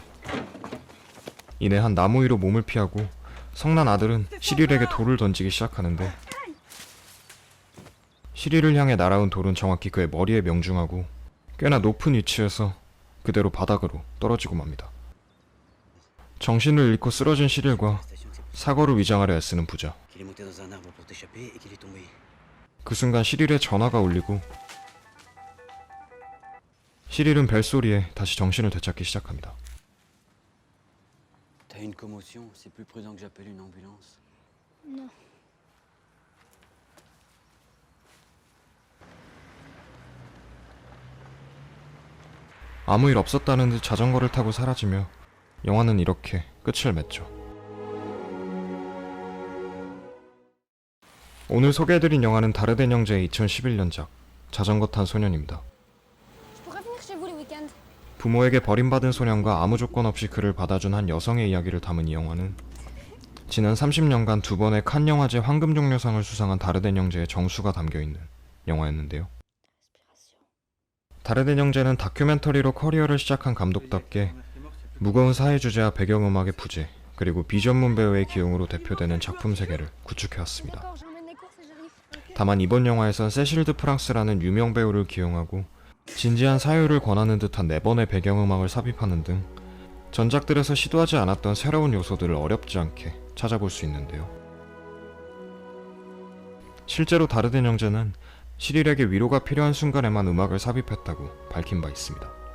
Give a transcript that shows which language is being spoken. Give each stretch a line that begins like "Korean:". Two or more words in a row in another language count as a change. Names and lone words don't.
Korean: 이내 한 나무 위로 몸을 피하고 성난 아들은 시릴에게 돌을 던지기 시작하는데 시릴을 향해 날아온 돌은 정확히 그의 머리에 명중하고 꽤나 높은 위치에서 그대로 바닥으로 떨어지고 맙니다. 정신을 잃고 쓰러진 시릴과 사고를 위장하려 애쓰는 부자.
French: Qu'il est monté dans un arbre pour t'échapper et qu'il est tombé.
Korean: 그 순간 시릴의 전화가 울리고 시릴은 벨소리에 다시 정신을 되찾기 시작합니다.
French: T'as une commotion, c'est plus prudent que j'appelle une ambulance. Non.
Korean: 아무 일 없었다는 듯 자전거를 타고 사라지며 영화는 이렇게 끝을 맺죠. 오늘 소개해드린 영화는 다르덴 형제의 2011년작 자전거 탄 소년입니다.
French: Je pourrais venir chez vous les week-ends.
Korean: 부모에게 버림받은 소년과 아무 조건 없이 그를 받아준 한 여성의 이야기를 담은 이 영화는 지난 30년간 두 번의 칸 영화제 황금종려상을 수상한 다르덴 형제의 정수가 담겨있는 영화였는데요. 다르덴 형제는 다큐멘터리로 커리어를 시작한 감독답게 무거운 사회 주제와 배경음악의 부재, 그리고 비전문 배우의 기용으로 대표되는 작품 세계를 구축해왔습니다.
French: D'accord, j'emmène les courses et j'arrive.
Korean: 다만 이번 영화에선 세실드 프랑스라는 유명 배우를 기용하고 진지한 사유를 권하는 듯한 4번의 배경음악을 삽입하는 등 전작들에서 시도하지 않았던 새로운 요소들을 어렵지 않게 찾아볼 수 있는데요. 실제로 다르덴 형제는 시릴에게 위로가 필요한 순간에만 음악을 삽입했다고 밝힌 바 있습니다.